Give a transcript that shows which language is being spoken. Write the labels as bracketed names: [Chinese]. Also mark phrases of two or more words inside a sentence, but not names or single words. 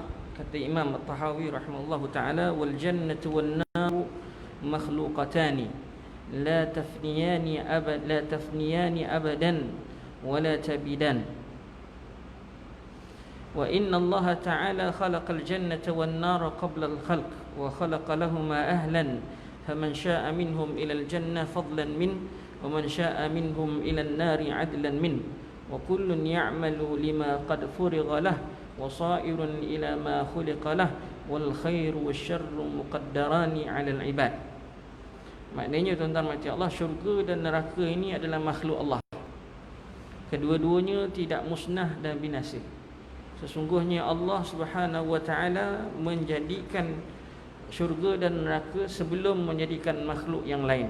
[Arabic] Kata Imam At-Tahawi رحمه الله تعالى، والجنة والنار مخلوقتان لا تفنيان أبدا ولا تبيدان. وإن الله تعالى خلق الجنة والنار قبل الخلق وخلق لهما أهلا فمن شاء منهم إلى الجنة فضلا من ومن شاء منهم إلى النار عدلا من. وكل يعمل لما قد فرغ له وصائر إلى ما خلق له والخير والشر مقدران على العباد. [Malay] Maknanya tuan-tuan mati Allah, syurga dan neraka ini adalah makhluk Allah. Kedua-duanya tidak musnah dan binasa. Sesungguhnya Allah [Arabic] Subhanahu wa taala [Malay] menjadikan syurga dan neraka sebelum menjadikan makhluk yang lain.